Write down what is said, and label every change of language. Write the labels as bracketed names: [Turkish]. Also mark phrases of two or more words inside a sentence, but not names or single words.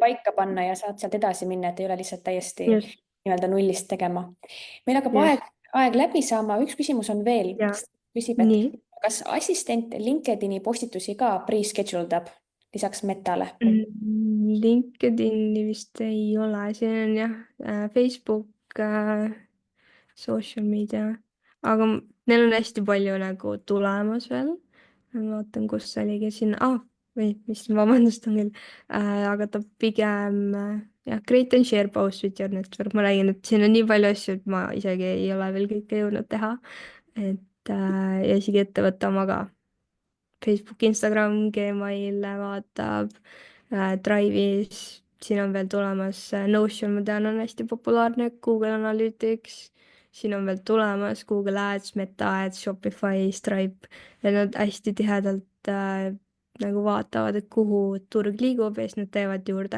[Estonian] paika panna ja saad sealt edasi minna, et ei ole lihtsalt täiesti just, nii-öelda nullist tegema. Meil hakkab just, aeg läbi saama, üks küsimus on veel. ja Küsib, et nii. kas assistent LinkedIni postitusi ka pre-schedule dab lisaks Metale? LinkedIni vist ei ole, siin on jah, [English] Facebook, social media, [Estonian] aga neil on hästi palju nagu tulemas veel. Ma vaatan, kus see oligi siin, või mis, vabandust, on küll, aga ta pigem jah, [English] create and share post with your network, [Estonian] ma räägin, et siin on nii palju asju, et ma isegi ei ole veel kõike jõudnud teha. et ja isegi ettevõtte oma ka. Facebook, Instagram, Gmail vaatab, Drive'is, siin on veel tulemas Notion, ma tean, on hästi populaarne, Google Analytics, siin on veel tulemas Google Ads, Meta Ads, Shopify, Stripe ja nad hästi tihedalt nagu vaatavad, et kuhu turg liigub ja siis nad teevad juurde.